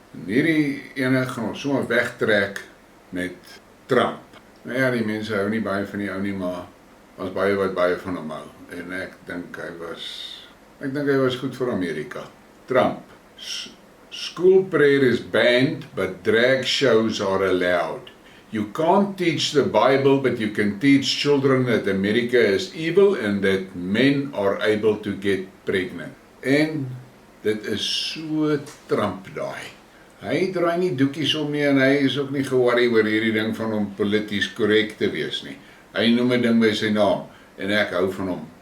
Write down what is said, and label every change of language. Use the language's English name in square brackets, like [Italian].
[Afrikaans] En hierdie ene gaan ons sommer wegtrek met Trump. Nou ja, die mense hou nie baie van die ou nie, maar was baie wat baie van hom hou. En ek dink hy was goed vir Amerika. Trump. [English] School prayer is banned, but drag shows are allowed. You can't teach the Bible, but you can teach children that America is evil and that men are able to get pregnant. [Afrikaans] En dit is so Trump daai. Hy draai nie doekies om nie en hy is ook nie geworry oor hierdie ding van hom polities korrek te wees nie. Hy noem 'n ding by sy naam en ek hou van hom.